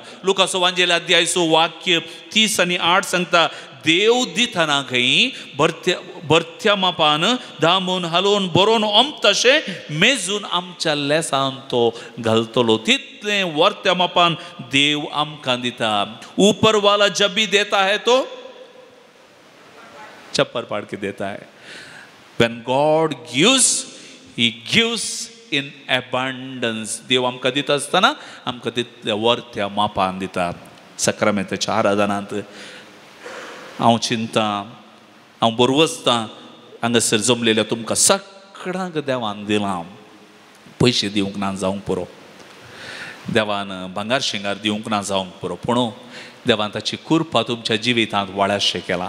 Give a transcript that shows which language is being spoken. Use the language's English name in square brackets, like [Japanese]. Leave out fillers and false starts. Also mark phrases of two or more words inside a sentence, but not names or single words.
[Konkani] लुकास वांजेल अध्याय 6 वाक्य 30 आनी 8 सांगता, देव दितना खंय भरत्या मापान दामून हालोवन बरोवन तशें मेजून आमच्या लेसान तो घालतलो. तितलें वर्त्या मापान देव आमकां दिता. [Hindi] ऊपर वाला जब भी देता है तो चप्पर पाड़ के देता है. [English] When God gives, He gives in abundance. [Konkani] देव आमकां दिता आसतना आमकां तितल्या वर्त्या मापान दिता. सक्रामेंताच्या आराधनांत हांव चिंता, हांव बरवसतां, हांगासर जमलेल्या तुमकां सगळ्यांक देवान दिलां. पयशे दिवंक ना जावंक पुरो, देवान भांगार शिंगार दिवंक ना जावंक पुरो, पूण देवान ताची कृपा तुमच्या जिवितांत वाळाशें केला.